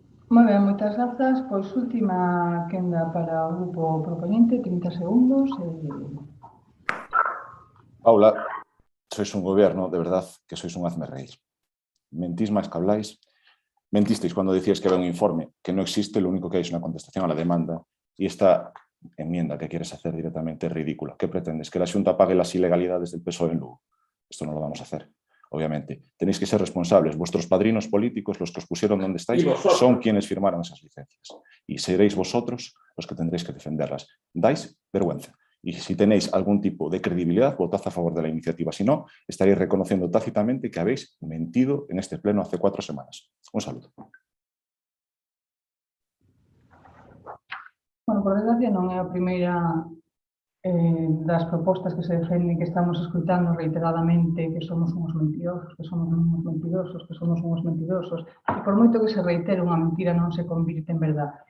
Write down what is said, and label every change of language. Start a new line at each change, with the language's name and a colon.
Galician: Moi ben, moitas grazas. Pois última quenda para o grupo proponente, 30 segundos.
Spanish: Paula, sois un gobierno, de verdad, que sois un hazmerreír. Mentís máis que habláis. Mentisteis cuando decíais que había un informe que no existe, lo único que hay es una contestación a la demanda. Y esta enmienda que quieres hacer directamente es ridícula. ¿Qué pretendes? ¿Que la Xunta pague las ilegalidades del PSOE en Lugo? Esto no lo vamos a hacer. Obviamente, tenéis que ser responsables. Vuestros padrinos políticos, los que os pusieron donde estáis, son quienes firmaron esas licencias. Y seréis vosotros los que tendréis que defenderlas. Dais vergüenza. Y si tenéis algún tipo de credibilidad, votad a favor de la iniciativa. Si no, estaréis reconociendo tácitamente que habéis mentido en este pleno hace 4 semanas. Un saludo.
Galician: Bueno, por desgracia non é a primeira das propostas que se defenden que estamos escutando reiteradamente que somos uns mentirosos, que somos uns mentirosos, que somos uns mentirosos, e por moito que se reitere unha mentira non se convirte en verdad.